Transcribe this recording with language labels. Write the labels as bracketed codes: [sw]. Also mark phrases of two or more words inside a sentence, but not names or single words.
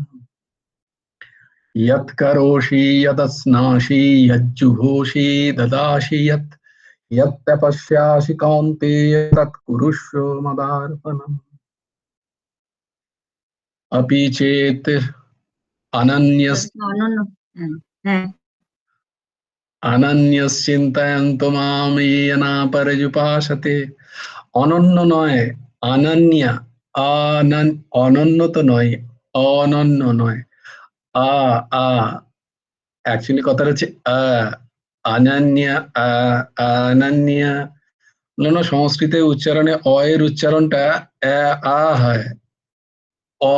[sa] यत् करोषि यदस्नासि यज्जुहोषि ददासि यत् तपस्यासि कौन्तेय तत् कुरुष्व मदार्पणम् अपि चेत् अनन्यश्चिन्तयन्तु मां येन पर्युपासते অনন্য [bn] নয় অনন্য অনন্য তো নয় অনন্য নয় আ আ অ্যাকচুয়ালি কথাটা হচ্ছে অনন্য অনন্য সংস্কৃতে উচ্চারণে অ এর উচ্চারণটা আ হয় অ